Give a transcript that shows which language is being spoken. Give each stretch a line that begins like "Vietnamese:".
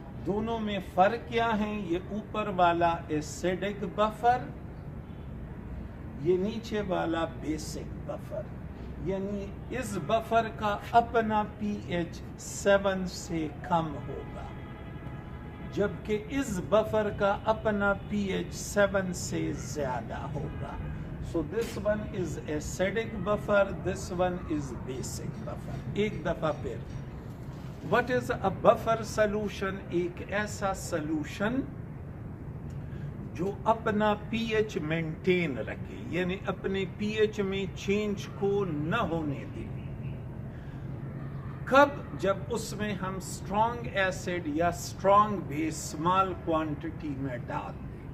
Urdu: دونوں میں فرق کیا ہے؟ یہ اوپر والا ایسیڈک بفر یہ نیچے والا بیسک بفر. یعنی اس بفر کا اپنا پی ایچ 7 سے کم ہوگا جبکہ اس بفر کا اپنا پی ایچ 7 سے زیادہ ہوگا.
English: So this one is acidic buffer, this one is basic buffer.
Urdu: ایک دفعہ پھر
English: What is a buffer solution?
Urdu: ایک ایسا سلوشن جو اپنا پی ایچ مینٹین رکھے یعنی اپنے پی ایچ میں چینج کو نہ ہونے دے. کب؟ جب اس میں ہم اسٹرانگ ایسڈ یا اسٹرانگ بیس اسمال کوانٹٹی میں ڈال دیں.